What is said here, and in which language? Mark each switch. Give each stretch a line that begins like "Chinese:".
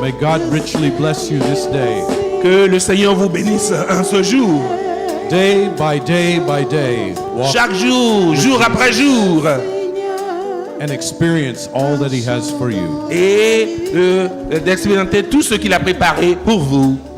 English: May God richly bless you this day.
French: Que le Seigneur vous bénisse en ce jour.
English: Day by day by day, walk
French: Chaque jour, jour après jour.
English: and experience all that He has for you.
French: Et d'expérimenter tout ce qu'il a préparé pour vous.